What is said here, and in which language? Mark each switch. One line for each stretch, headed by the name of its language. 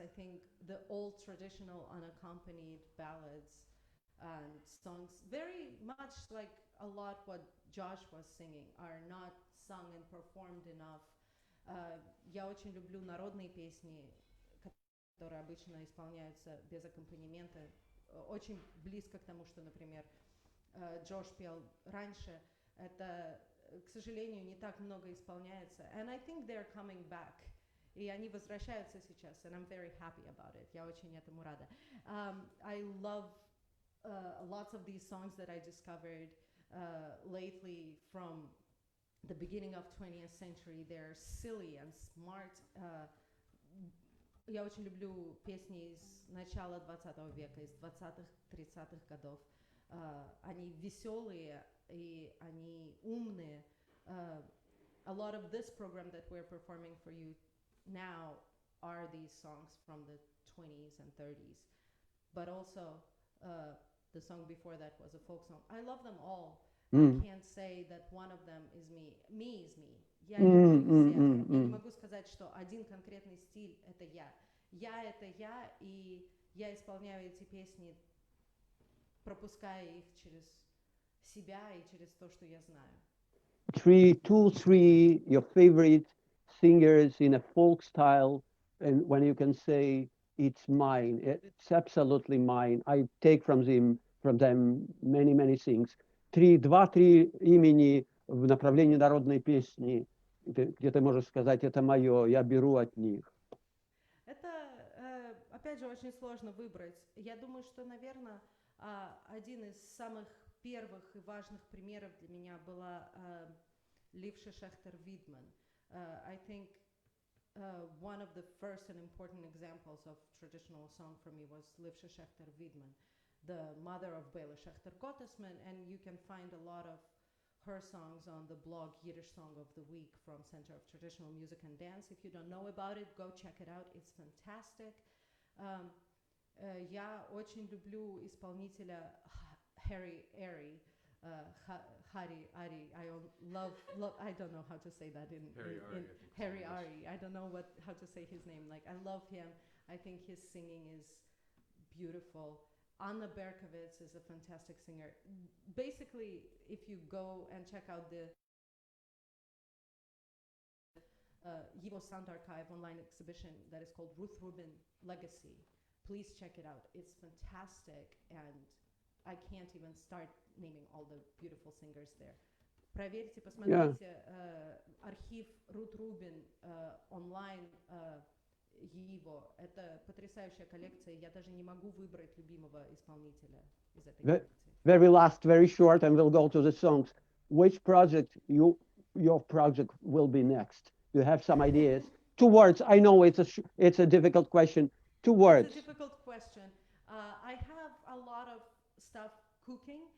English: I think the old traditional unaccompanied ballads and songs, very much like a lot what Josh was singing, are not sung and performed enough.
Russian: Я очень люблю народные песни, которые обычно исполняются без аккомпанемента, очень близко к тому, что, например, Джош пел раньше. Это, к сожалению, не так много исполняется.
English: And I think they're coming back.
Russian: И они возвращаются сейчас,
English: and I'm very happy about it.
Russian: Я очень этому рада.
English: I love lots of these songs that I discovered lately from the beginning of 20th century. They're silly and smart.
Russian: Я очень люблю песни из начала 20 века, из 20-х, 30-х годов. Они веселые и они умные.
English: A lot of this program that we're performing for you now are these songs from the 20s and 30s. But also, the song before that was a folk song. I love them all. I can't say that one of them is me. Me is me.
Russian: Я не могу сказать, что один конкретный стиль — это я. Я — это я, и я исполняю эти песни, пропуская их через себя и через то, что я знаю.
English: Three your favorite singers in a folk style, and when you can say it's mine, it's absolutely mine. I take from them many things.
Russian: Два-три имени в направлении народной песни, где ты можешь сказать, это мое, я беру от них. Это, опять же, очень сложно выбрать. Я думаю, что, наверное, один из самых первых и важных примеров для меня была Lurje Vidman.
English: I think one of the first and important examples of traditional song for me was Lurje Vidman, the mother of Bela Schechter Gottesman, and you can find a lot of her songs on the blog Yiddish Song of the Week from Center of Traditional Music and Dance. If you don't know about it, go check it out. It's fantastic.
Russian: Я очень люблю исполнителя Harry Ari.
English: Hari Ari. I love. I don't know how to say that in Harry Ari. I don't know how to say his name. Like, I love him. I think his singing is beautiful. Anna Berkowitz is a fantastic singer. Basically, if you go and check out the Yiddish Sound Archive online exhibition that is called Ruth Rubin Legacy, please check it out. It's fantastic, and I can't even start naming all the beautiful singers there.
Russian: Проверьте, посмотрите архив Ruth Rubin онлайн. Его. Это потрясающая коллекция. Я даже не могу выбрать любимого исполнителя из этой коллекции.
English: Very last, very short, and we'll go to the songs. Which project your project will be next? Do you have some ideas? 2 words. I know it's a difficult question. 2 words. It's a difficult question. I have a lot of stuff cooking.